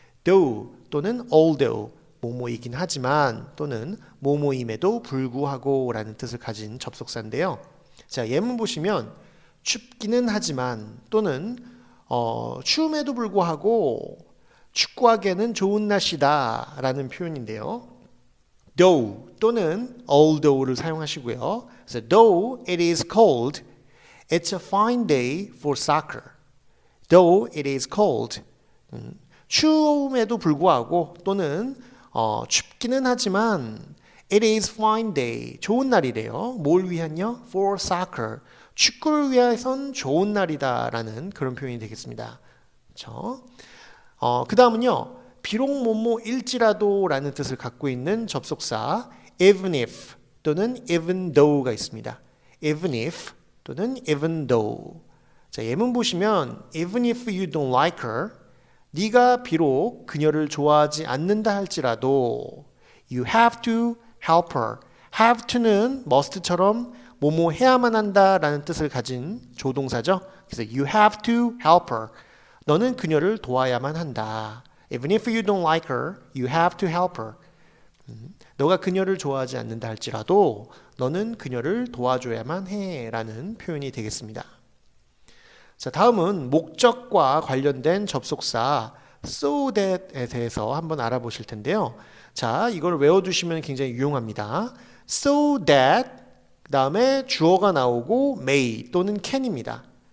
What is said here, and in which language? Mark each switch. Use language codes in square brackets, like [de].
[ko] though 또는 although 뭐뭐이긴 하지만 또는 뭐뭐임에도 불구하고라는 뜻을 가진 접속사인데요. 자, 예문 보시면 춥기는 하지만 또는 추움에도 불구하고 축구하기에는 좋은 날씨다 라는 표현인데요. though 또는 although를 사용하시고요. 그래서 [en] though it is cold, It's a fine day for soccer, though it is cold. [ko] 추움에도 불구하고 또는 춥기는 하지만 [en] it is fine day, [ko] 좋은 날이래요. 뭘 위한요? [en] For soccer, [ko] 축구를 위해선 좋은 날이다라는 그런 표현이 되겠습니다. 그렇죠? 그 다음은요. 비록 뭐뭐일지라도라는 뜻을 갖고 있는 접속사 even if 또는 even though가 있습니다. [en] even if [ko] 또는 [en] even though. [ko] 자, 예문 보시면 [en] even if you don't like her, [ko] 네가 비록 그녀를 좋아하지 않는다 할지라도 [en] you have to help her. [ko] have to는 must처럼 뭐뭐 해야만 한다라는 뜻을 가진 조동사죠. [en] 그래서 you have to help her. [ko] 너는 그녀를 도와야만 한다. [en] Even if you don't like her, you have to help her. [ko] 너가 그녀를 좋아하지 않는다 할지라도 너는 그녀를 도와줘야만 해 라는 표현이 되겠습니다. 자, 다음은 목적과 관련된 접속사 so that에 대해서 한번 알아보실 텐데요. 자, 이걸 외워두시면 굉장히 유용합니다. so that 그 다음에 주어가 나오고 may 또는 can입니다.